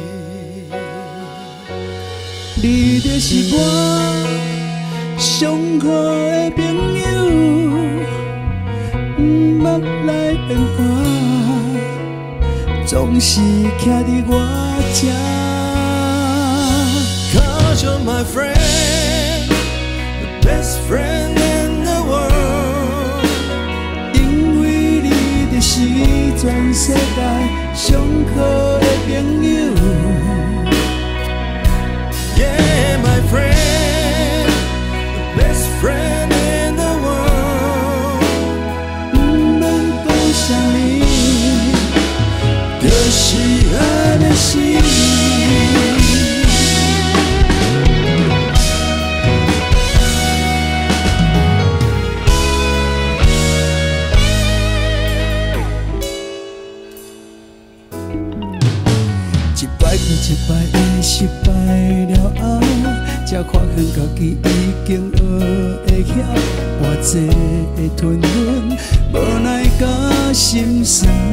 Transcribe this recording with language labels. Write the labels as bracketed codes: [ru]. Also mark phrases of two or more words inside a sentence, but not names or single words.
[nan] 你就是我上好的朋友，毋捌来变卦，总是徛伫我这。 [en] Cause you're my friend, the best friend in the world。 [nan] 因为你就是全世界上好的朋友。 [en] Yeah, my friend, the best friend in the world。 [nan] 毋免讲啥物，就是安尼是。一摆搁一摆的失败了后，才发现家己已经学会晓，偌济的吞忍，无奈甲心酸。